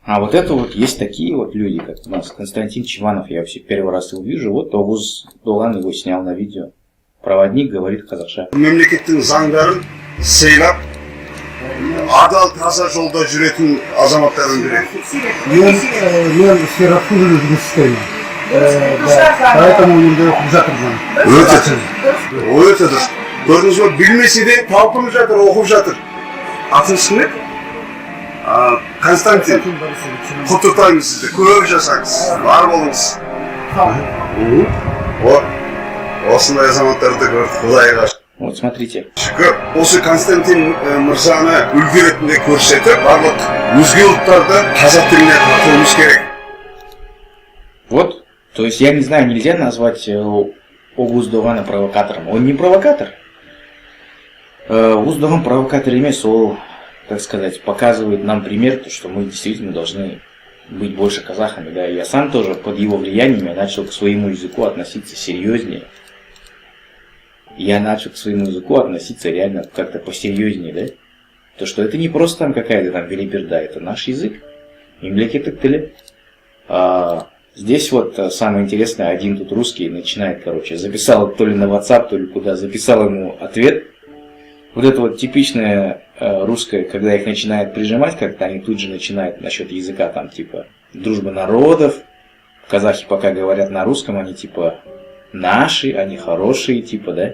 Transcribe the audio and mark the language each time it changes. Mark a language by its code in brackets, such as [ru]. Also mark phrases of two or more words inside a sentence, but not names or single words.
[ru] А вот это вот есть такие вот люди, как у нас Константин Чеванов, я вообще первый раз его вижу. Вот Огуз Дуган его снял на видео. Проводник говорит қазақша. [kk] Мемлекеттің заңдарын сыйлап, адал таза жолда жүретін азаматтардың бірі. Мен сферасында жұмыс істеймін. Поэтому енді оқып жатырмын. Өте дұрыс. Көрдіңіз бе, білмесе де талпынып жатыр, оқып жатыр. Атыңыз кім еді? Константин. Құттықтаймын сізді. Көп жасаңыз. Бар болыңыз. Осындай азаматтарды көрдік, Құдайға. [ru] Вот смотрите. [kk] Шүкір, осы Константин мырзаны үлгі ретінде көрсетіп, барлық өзге ұлттарды қазақ тіліне тартуымыз керек. [ru] Вот, то есть я не знаю, нельзя назвать Огуз Дугана провокатором. Он не провокатор. [kk] Огуз Дуган провокатор емес, ол, [ru] так сказать, показывает нам пример, что мы действительно должны быть больше казахами. Да? Я сам тоже под его влиянием я начал к своему языку относиться серьезнее. Я начал к своему языку относиться реально как-то посерьезнее, да? То, что это не просто там какая-то там белиберда, это наш язык. [kk] Мемлекеттік тілі. [ru] Здесь вот самое интересное, один тут русский начинает, записал то ли на WhatsApp, то ли куда, записал ему ответ. Вот это вот типичное русское, когда их начинают прижимать как-то, они тут же начинают насчет языка, там типа дружба народов, казахи пока говорят на русском, они типа наши, они хорошие, типа, да?